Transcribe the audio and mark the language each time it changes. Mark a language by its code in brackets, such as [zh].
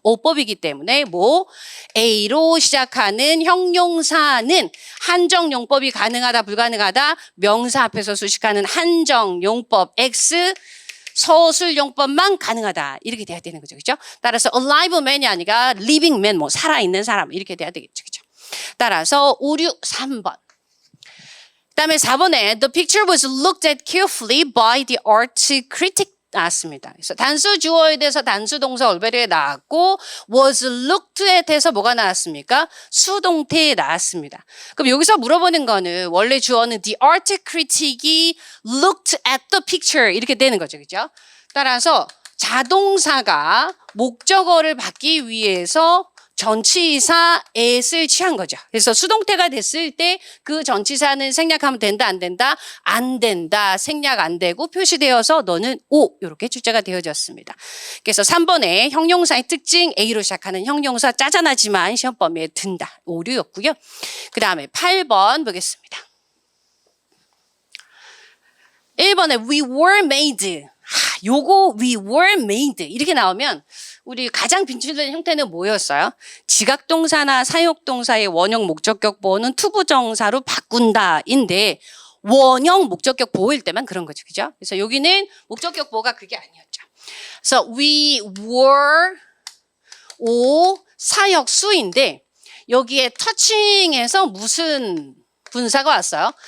[ko] 어법이기 때문에 뭐 A로 시작하는 형용사는 한정용법이 가능하다 불가능하다 명사 앞에서 수식하는 한정용법 X 서술용법만 가능하다. 이렇게 돼야 되는 거죠. 그죠? 따라서 alive man이 아니라 living man, 뭐 살아있는 사람 이렇게 돼야 되겠죠. 그죠? 따라서 5, 6, 3번. [en] 그다음에 4번에 the picture was looked at carefully by the art critic [ko] 나왔습니다. 그래서 단수 주어에 대해서 단수 동사 올바르게 나왔고 was looked at에서 뭐가 나왔습니까? 수동태 나왔습니다. 그럼 여기서 물어보는 거는 원래 주어는 [en] the art critic [ko] 이 [en] looked at the picture [ko] 이렇게 되는 거죠. 그죠? 따라서 자동사가 목적어를 받기 위해서 전치사 at을 취한 거죠. 그래서 수동태가 됐을 때 그 전치사는 생략하면 된다 안 된다? 안 된다. 생략 안 되고 표시되어서 너는 O 이렇게 출제가 되어졌습니다. 그래서 3번에 형용사의 특징 A로 시작하는 형용사 짜잔하지만 시험 범위에 든다. 오류였고요. 그 다음에 8번 보겠습니다. [en] 1번에 we were made. [ko] 요거 [en] we were made [ko] 이렇게 나오면 우리 가장 빈출된 형태는 뭐였어요? 지각동사나 사역동사의 원형 목적격 보호는 투부정사로 바꾼다인데 원형 목적격 보호일 때만 그런 거죠. 그죠? 그래서 여기는 목적격 보호가 그게 아니었죠. 그래서 we were 오 사역 수인데 여기에 터칭에서 무슨 분사가 왔어요?